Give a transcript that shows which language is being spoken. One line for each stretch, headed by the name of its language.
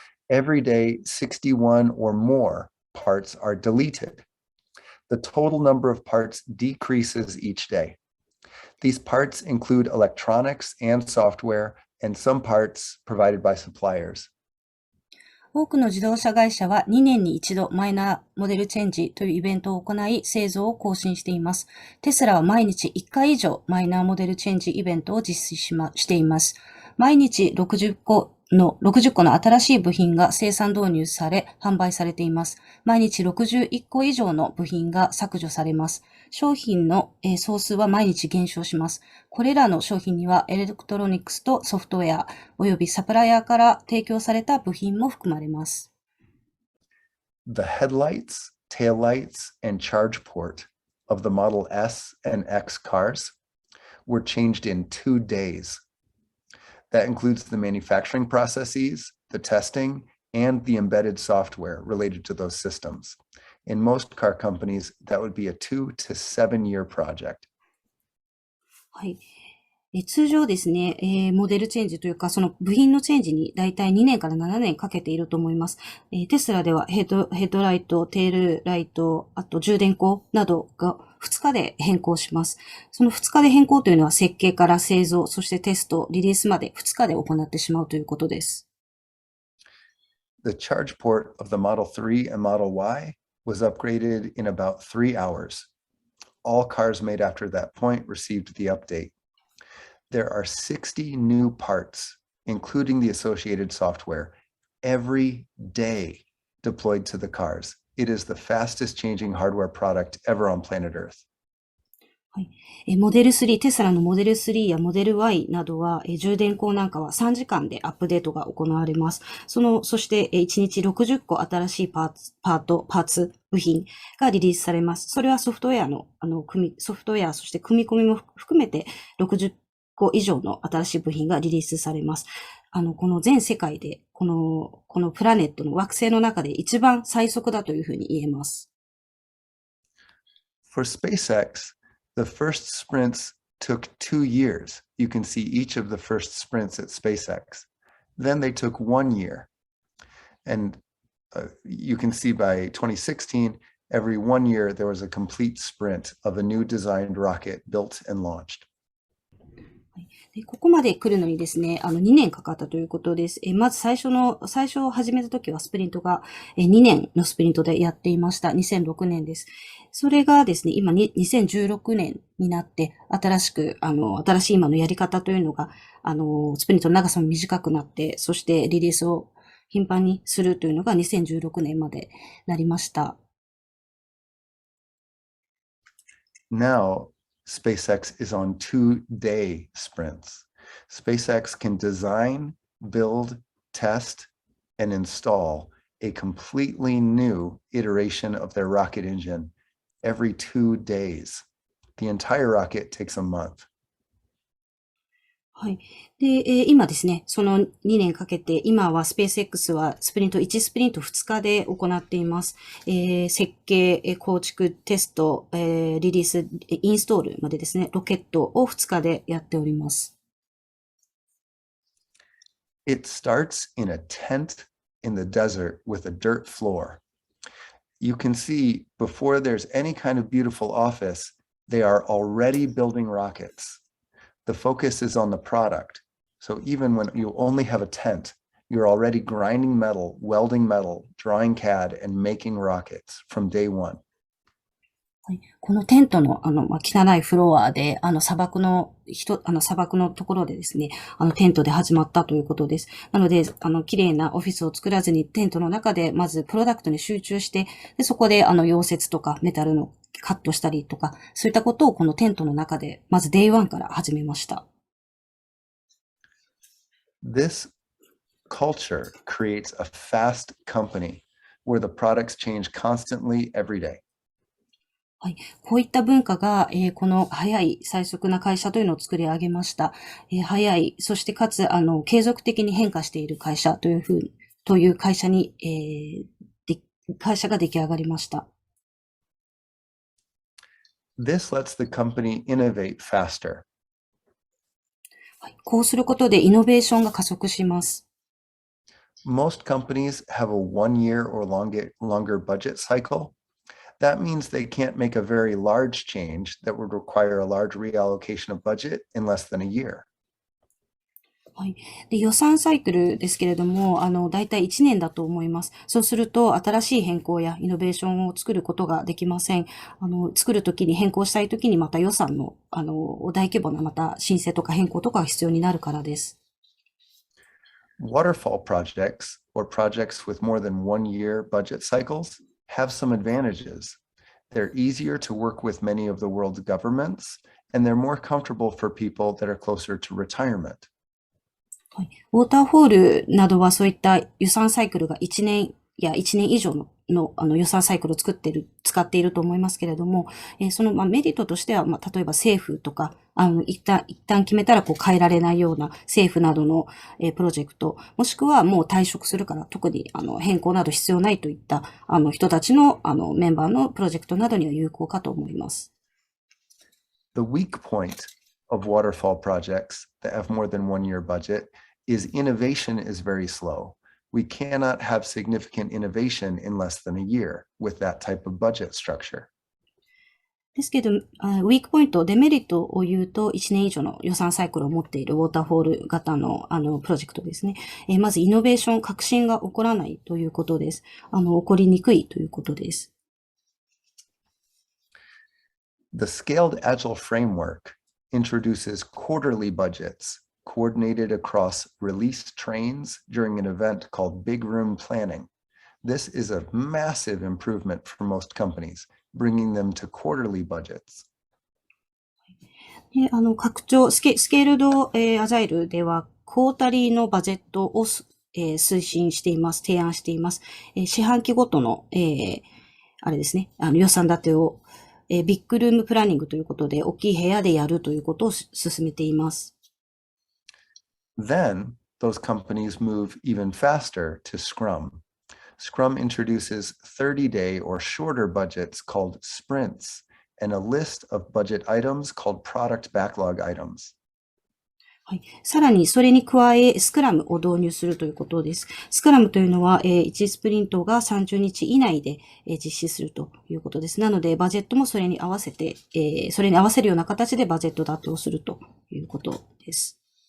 English: Every day, 61 or more parts are deleted. The total number of parts decreases each day. These parts include electronics and software, and some parts provided by suppliers.
Japanese: 多くの自動車会社は2年に一度マイナーモデルチェンジというイベントを行い製造を更新しています。テスラは毎日1回以上マイナーモデルチェンジイベントを実施しています。毎日60個の新しい部品が生産導入され販売されています。毎日61個以上の部品が削除されます。商品の総数は毎日減少します。これらの商品にはエレクトロニクスとソフトウェアおよびサプライヤーから提供された部品も含まれます。
English: The headlights, taillights, and charge port of the Model S and X cars were changed in 2 days. That includes the manufacturing processes, the testing, and the embedded software related to those systems. In most car companies, that would be a 2 to 7 year project.
Japanese: はい。通常ですね、モデルチェンジというか、その部品のチェンジにだいたい2年から7年かけていると思います。テスラではヘッドライト、テールライト、あと充電口などが2日で変更します。その2日で変更というのは設計から製造、そしてテスト、リリースまで2日で行ってしまうということです。
English: The charge port of the Model 3 and Model Y was upgraded in about 3 hours. All cars made after that point received the update. There are 60 new parts, including the associated software, every day deployed to the cars. It is the fastest changing hardware product ever on planet Earth.
Japanese: はい。モデル3、テスラのモデル3やモデル Y などは、充電口なんかは3時間でアップデートが行われます。そして、1日60個新しいパーツ、部品がリリースされます。それはソフトウェア、そして組み込みも含めて60個以上の新しい部品がリリースされます。この全世界で、このプラネットの惑星の中で一番最速だというふうに言えます。
English: For SpaceX, the first sprints took 2 years. You can see each of the first sprints at SpaceX. Then they took 1 year. And you can see by 2016, every 1 year, there was a complete sprint of a new designed rocket built and launched.
Japanese: ここまで来るのにですね、2年かかったということです。まず最初始めた時はスプリントが2年のスプリントでやっていました。2006年です。それがですね、今2016年になって、新しい今のやり方というのが、スプリントの長さも短くなって、そしてリリースを頻繁にするというのが2016年までなりました。
English: Now, SpaceX is on 2-day sprints. SpaceX can design, build, test, and install a completely new iteration of their rocket engine every 2 days. The entire rocket takes a month.
Japanese: はい。で、今ですね、その2年かけて、今はスペース X はスプリント2日で行っています。設計、構築、テスト、リリース、インストールまでですね、ロケットを2日でやっております。
English: It starts in a tent in the desert with a dirt floor. You can see before there's any kind of beautiful office, they are already building rockets.The focus is on the product. So even when you only have a tent, you're already grinding metal, welding metal, drawing CAD, and making rockets from day one.
Japanese: はい、このテントの、汚いフロアで、砂漠のところでですね、テントで始まったということです。なので、綺麗なオフィスを作らずに、テントの中で、まずプロダクトに集中して、で、そこで、溶接とか、メタルのカットしたりとか、そういったことをこのテントの中で、まず Day1 から始めました。
English: This culture creates a fast company where the products change constantly every day.
Japanese: はい。こういった文化が、この早い最速な会社というのを作り上げました。早い、そしてかつ、継続的に変化している会社という会社に、会社が出来上がりました。
English: This lets the company innovate faster.
Japanese: はい。こうすることでイノベーションが加速します。
English: Most companies have a 1 year or longer budget cycle.That means they can't make a very large change that would require a large reallocation of budget in less than a year.
Japanese: はい。で、予算サイクルですけれども、だいたい1年だと思います。そうすると、新しい変更やイノベーションを作ることができません。作るときに変更したいときにまた予算の、大規模なまた申請とか変更とかが必要になるからです。
English: Waterfall projects or projects with more than 1 year budget cycles.have some advantages. They're easier to work with many of the world's governments, and they're more comfortable for people that are closer to retirement.
Japanese: はい。ウォーターフォールなどはそういった予算サイクルが1年や1年以上の予算サイクルを使っていると思いますけれども、そのメリットとしては、例えば政府とか、一旦決めたら変えられないような政府などの、プロジェクト、もしくはもう退職するから特に変更など必要ないといった人たちのメンバーのプロジェクトなどには有効かと思います。
English: The weak point of waterfall projects that have more than 1 year budget is innovation is very slow.We cannot have significant innovation in less than a year with that type of budget structure.
Japanese: ですけど、ウィークポイント、デメリットを言うと、1年以上の予算サイクルを持っているウォーターフォール型の、プロジェクトですね。まず、イノベーション、革新が起こらないということです。起こりにくいということです。
English: The Scaled Agile Framework introduces quarterly budgets.Coordinated across release trains during an event called Big Room Planning. This is a massive improvement for most companies, bringing them to quarterly budgets.
Japanese: 拡張、スケールド、アジャイルでは、クォータリーのバジェットを、推進しています、提案しています。四半期ごとの、あれですね、予算立てを、ビッグルームプランニングということで、大きい部屋でやるということを進めています。
English: Then, those companies move even faster to Scrum. Scrum introduces 30-day or shorter budgets called sprints and a list of budget items called product backlog items.
Japanese: はい。さらに、それに加え、スクラムを導入するということです。スクラムというのは、1スプリントが30日以内で、実施するということです。なので、バジェットもそれに合わせて、それに合わせるような形でバジェット立てをするということです。